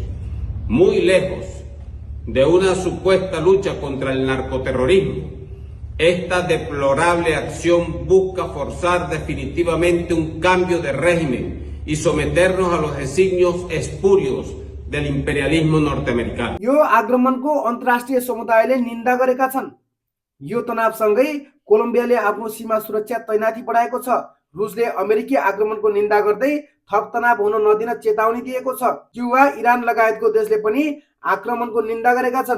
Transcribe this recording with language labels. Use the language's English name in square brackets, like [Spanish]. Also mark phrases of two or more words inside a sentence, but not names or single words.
[Spanish] Muy lejos de una supuesta lucha contra el narcoterrorismo, esta deplorable acción busca forzar definitivamente un cambio de régimen y someternos a los designios espurios del imperialismo norteamericano. [Nepali] यो आक्रमणको अन्तर्राष्ट्रिय समुदायले निन्दा गरेका छन्। यो तनावसँगै कोलम्बियाले आफ्नो सीमा सुरक्षा तैनाती बढाएको छ। रुसले अमेरिकी आक्रमणको निन्दा गर्दै थप तनाव हुन नदिन चेतावनी दिएको छ। क्युबा, इरान लगायतको देशले पनि आक्रमणको निन्दा गरेका छन्।